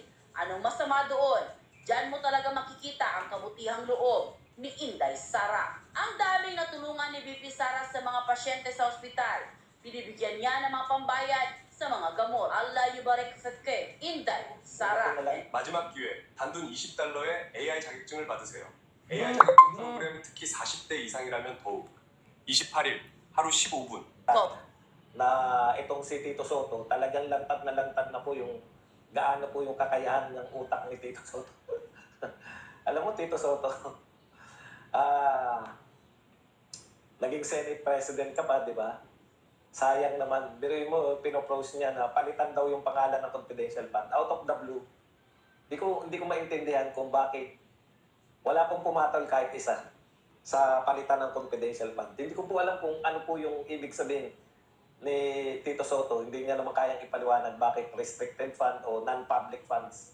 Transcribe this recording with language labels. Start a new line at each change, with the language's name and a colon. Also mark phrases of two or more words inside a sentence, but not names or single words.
Filipino: Anong masama doon? Diyan mo talaga makikita ang kabutihang loob ni Inday Sara. Ang daming natulungan ni BP Sara sa mga pasyente sa ospital. Binibigyan niya ng mga pambayad sa mga gamot.
Arabic: الله يبارك فيك, Inday Sara.
Korean: 마지막 기회 단돈 20달러의 AI 자격증을 받으세요. AI 자격증 프로그램은 특히 40대 이상이라면 더욱 28일 하루 15분
Filipino: na itong si Tito Soto, talagang lantad na po yung gaano po yung kakayahan ng utak ni Tito Soto. Alam mo, Tito Soto, naging
English: Senate President
Filipino: ka pa, di ba? Sayang naman, biruin mo, pinopose niya na palitan daw yung pangalan ng
English: confidential fund. Out of the blue.
Filipino: Hindi ko maintindihan kung bakit wala pong pumatol kahit isa sa palitan ng
English: confidential fund.
Filipino: Hindi ko po alam kung ano po yung ibig sabihin ni Tito Soto. Hindi niya naman kayang ipaliwanag bakit
English: restricted fund
Filipino: o
English: non-public funds.